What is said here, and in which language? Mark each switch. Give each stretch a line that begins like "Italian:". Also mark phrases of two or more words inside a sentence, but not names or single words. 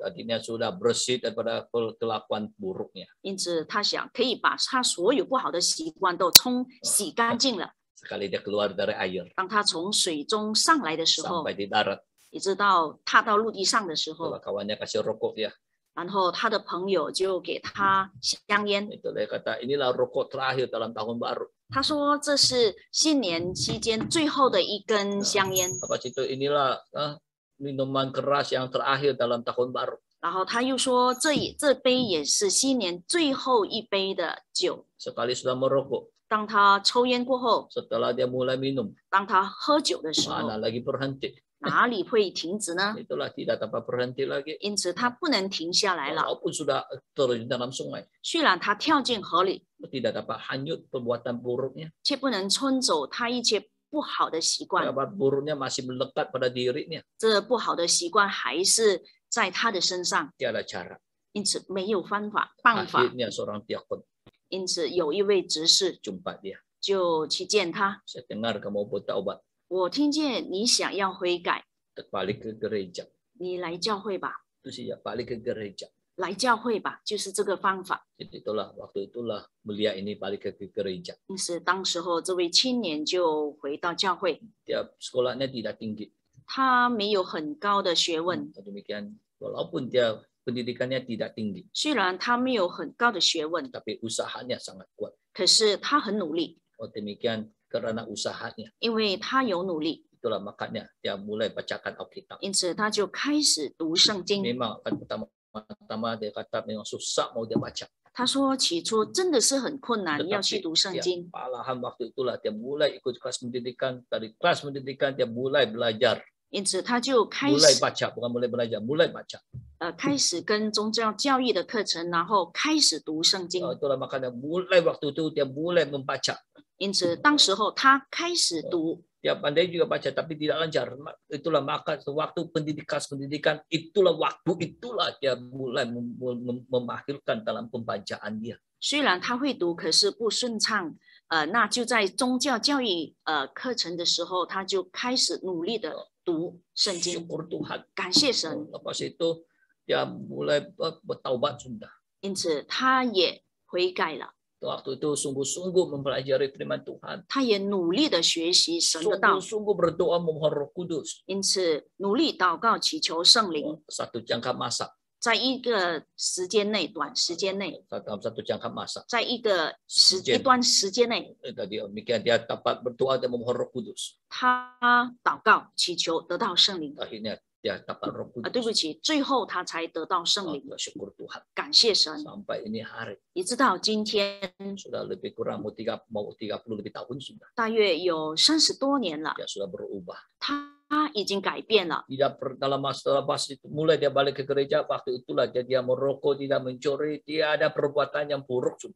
Malay: artinya sudah bersih daripada kelakuan buruknya.
Chinese: 因此他想可以把他所有不好的习惯都洗干净了。
Malay: Sekali dia keluar dari air
Chinese: 当他从水中上来的时候，
Malay: sampai di darat,
Chinese: 一直到踏到陆地上的时候，
Malay: itulah kawannya kasih rokok dia.
Chinese: 然后他的朋友就给他香烟。
Malay: Itulah dia kata inilah rokok terakhir dalam tahun baru.
Chinese: 他说这是新年期间最后的一根香烟。
Malay: Apa itu inilah minuman keras yang terakhir dalam tahun baru.
Chinese: 然后他又说这杯也是新年最后一杯的酒。
Malay: Sekali sudah merokok,
Chinese: 当他抽烟过后，
Malay: setelah dia mulai minum,
Chinese: 当他喝酒的时候，
Malay: mana lagi berhenti?
Chinese: 哪里会停止呢？
Malay: Itulah tidak dapat berhenti lagi.
Chinese: 因此他不能停下来了。
Malay: Walaupun sudah terjun dalam sungai,
Chinese: 虽然他跳进河里，
Malay: tidak dapat hanyut perbuatan buruknya.
Chinese: 却不能冲走他一切不好的习惯。
Malay: Perbuatan buruknya masih melekat pada dirinya.
Chinese: 这不好的习惯还是在他的身上，
Malay: Tiada cara.
Chinese: 因此没有办法。
Malay: Akhirnya seorang diakon
Chinese: 因此有一位执事
Malay: jumpa dia.
Chinese: 就去见他，
Malay: Saya dengar kamu bertaubat,
Chinese: 我听见你想要悔改，
Malay: balik ke gereja.
Chinese: 你来教会吧，
Malay: Itu saja, balik ke gereja.
Chinese: 来教会吧，就是这个方法。
Malay: Jadi waktu itulah belia ini balik ke gereja.
Chinese: 因此当时候这位青年就回到教会，
Malay: Dia sekolahnya tidak tinggi.
Chinese: 他没有很高的学问，
Malay: Demikian, walaupun dia pendidikannya tidak tinggi,
Chinese: 虽然他没有很高的学问，
Malay: tapi usahanya sangat kuat.
Chinese: 可是他很努力，
Malay: Demikian karena usahanya.
Chinese: 因为他有努力，
Malay: Itulah makanya dia mulai bacakan Alkitab.
Chinese: 因此他就开始读圣经。
Malay: Memang pertama dia kata memang susah mau dia baca.
Chinese: 他说起初真的是很困难，要去读圣经。
Malay: Malahan waktu itulah dia mulai ikut kelas pendidikan. Dari kelas pendidikan dia mulai belajar.
Chinese: 因此他就开
Malay: Mulai
Chinese: 始
Malay: baca, bukan mulai belajar, mulai baca.
Chinese: 开始跟宗教教育的课程，然后开始读圣经。
Malay: Itulah makanya mulai waktu itu dia mulai membaca.
Chinese: 因此当时候他开始读，
Malay: Dia pandai juga baca tapi tidak lancar. Itulah maka waktu pendidikan itulah dia mulai memahirkan dalam pembacaan dia.
Chinese: 虽然他会读，可是不顺畅。那就在宗教教育课程的时候，他就开始努力的读圣经。
Malay: Syukur Tuhan.
Chinese: 感谢神。
Malay: Lepas itu dia mulai bertaubat sudah.
Chinese: 因此他也悔改了，
Malay: Waktu itu sungguh-sungguh mempelajari firman Tuhan.
Chinese: 他也努力的学习神的道，
Malay: Sungguh-sungguh berdoa memohon Roh Kudus.
Chinese: 因此努力祷告祈求圣灵。
Malay: Satu jangka masa.
Chinese: 在一个时间内，短时间内，
Malay: Dalam satu jangka masa.
Chinese: 在一段时间内，
Malay: Demikian dia dapat berdoa dan memohon Roh Kudus.
Chinese: 他祷告祈求得到圣灵。
Malay: Akhirnya dia dapat Roh
Chinese: 对不
Malay: Kudus.
Chinese: 起，最后他才得到圣灵。
Malay: Syukur Tuhan.
Chinese: 感谢神，
Malay: Sampai ini hari
Chinese: 一直到今天，
Malay: sudah lebih kurang mau 30 lebih tahun sudah.
Chinese: 大约有30多年了，
Malay: Dia sudah berubah.
Chinese: 他已经改变了。
Malay: Dalam masa itu mulai dia balik ke gereja, waktu itulah dia merokok, tidak mencuri, dia ada perbuatan yang buruk sudah.